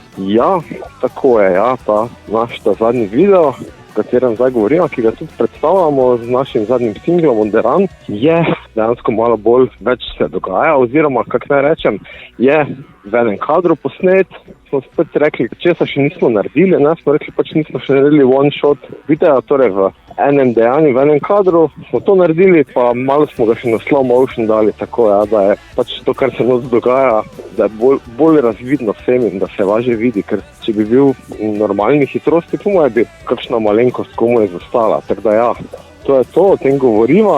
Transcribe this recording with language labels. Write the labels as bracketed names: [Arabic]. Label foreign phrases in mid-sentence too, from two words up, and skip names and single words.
[Slovenian] Ja, tako je, ja, ta zadnji video, o katerem zdaj govorimo, ki ga tudi predstavljamo z našim zadnjim singlom On The Run, je dejansko malo bolj več se dogaja, oziroma, kak naj rečem, je v enem kadru posnet, smo spet rekli, česa še nismo naredili, ne, smo rekli, pač nismo še naredili [English] one shot [Slovenian] videa, torej v enem dejanju, v enem kadru smo to naredili, pa malo smo ga še na [English] slow motion [Slovenian] dali, tako ja, da je pač to, kar se nos dogaja, da je bolj razvidno vsem in da se lažje vidi, ker če bi bil v normalni hitrosti, po moje bi kakšna malenkost komu je zostala, tako da ja, to je to, o tem govoriva.